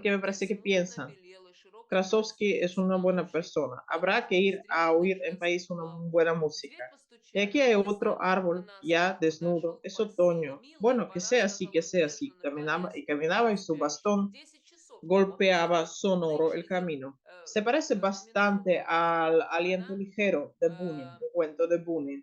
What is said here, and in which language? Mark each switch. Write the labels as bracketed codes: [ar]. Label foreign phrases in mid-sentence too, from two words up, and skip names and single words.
[es] me [ru] где [es] parece que [ru] смутно [es] piensan? [ru] белела [es] Krasovsky es una buena persona. Habrá que ir a oír en país una buena música. Y aquí hay otro árbol ya desnudo. Es otoño. Bueno, que sea así, que sea así. Caminaba y su bastón golpeaba sonoro el camino. Se parece bastante al aliento ligero de Bunin, un cuento de Bunin.